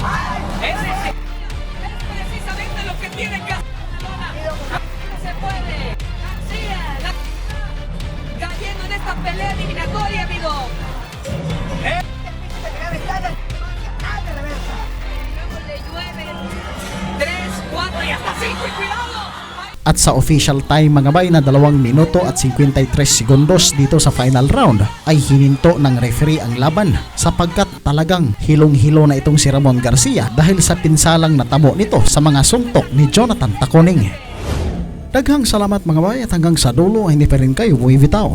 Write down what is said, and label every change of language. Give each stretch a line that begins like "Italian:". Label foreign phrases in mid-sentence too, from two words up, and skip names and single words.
Spanish: Es precisamente lo que tiene que hacer Barcelona. No se puede. García, cayendo en esta pelea eliminatoria, amigo. Luego le llueve 3, 4 y hasta 5 y cuidado.
Filipino: At sa
English: official time
Filipino: mga bay na 2 minuto at 53 segundos dito sa final round ay hininto ng referee ang laban sapagkat talagang hilong-hilo na itong si Ramon Garcia dahil sa pinsalang natamo nito sa mga suntok ni Jonathan Taconing.
Cebuano: Daghang salamat
Filipino: mga bay at hanggang sa dulo hindi pa rin kayo buwibitaw.